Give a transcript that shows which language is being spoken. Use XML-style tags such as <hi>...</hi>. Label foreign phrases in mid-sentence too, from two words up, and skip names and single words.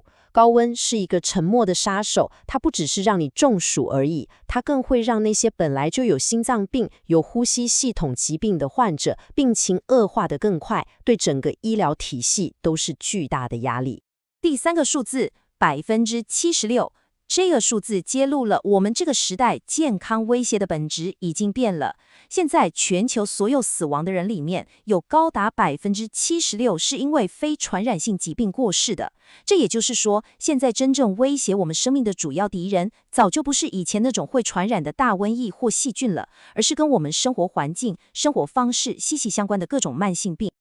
<zh>高溫是一個沉默的殺手，它不只是讓你中暑而已，它更會讓那些本來就有心臟病、有呼吸系統疾病的患者病情惡化得更快，對整個醫療體系都是巨大的壓力。第3個數字76%，這個數字揭露了我們這個時代健康威脅的本質已經變了。現在全球所有死亡的人裡面，有高達76%是因為非傳染性疾病過世的。這也就是說，現在真正威脅我們生命的主要敵人，早就不是以前那種會傳染的大瘟疫或細菌了，而是跟我們生活環境、生活方式息息相關的各種慢性病。</zh>